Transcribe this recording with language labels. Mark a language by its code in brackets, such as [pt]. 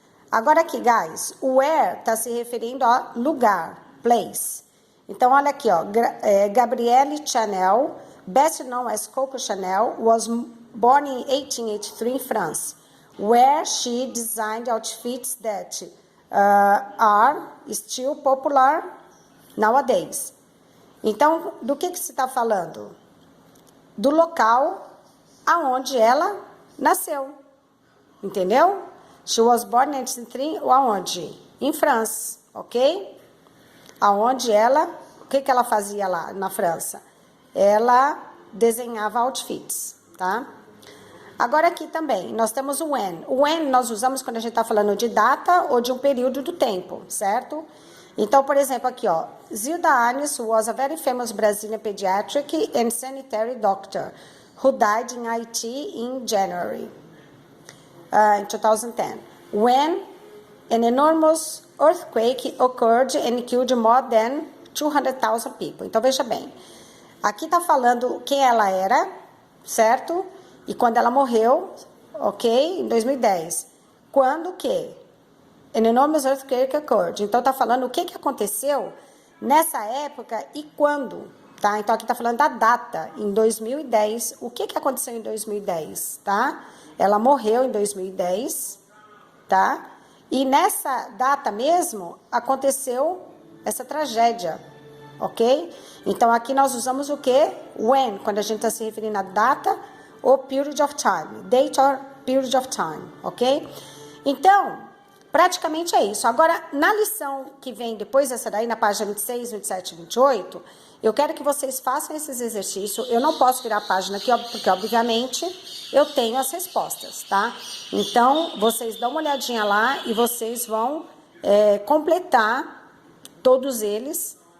[pt] Agora aqui, guys, o where está se referindo a lugar, place. Então, olha aqui, ó, [en] Gabrielle Chanel, best known as Coco Chanel, was born in 1883 in France, where she designed outfits that are still popular nowadays. [pt] Então, do que se está falando? Do local aonde ela nasceu, entendeu? [en] She was born in 1883, [pt] aonde? Em França, [en] ok? [pt] Aonde o que ela fazia lá na França? Ela desenhava outfits, tá? Agora aqui também, nós temos o when. O when nós usamos quando a gente está falando de data ou de um período do tempo, certo? Então, por exemplo, aqui, ó, [en] Zilda Arnes was a very famous Brazilian pediatric and sanitary doctor who died in Haiti in January, in 2010, when an enormous earthquake occurred and killed more than 200,000 people. [pt] Então, veja bem, aqui está falando quem ela era, certo? E quando ela morreu, ok? Em 2010. Quando que? [en] An enormous earthquake occurred. [pt] Então, está falando o que aconteceu nessa época e quando, tá? Então, aqui está falando da data, em 2010. O que aconteceu em 2010, tá? Ela morreu em 2010, tá? E nessa data mesmo, aconteceu essa tragédia, ok? Então, aqui nós usamos o quê? When, quando a gente está se referindo à data ou [en] period of time. Date or period of time, ok? [pt] Então, praticamente é isso. Agora, na lição que vem depois dessa daí, na página 26, 27 e 28, eu quero que vocês façam esses exercícios. Eu não posso virar a página aqui, porque, obviamente, eu tenho as respostas, tá? Então, vocês dão uma olhadinha lá e vocês vão completar todos eles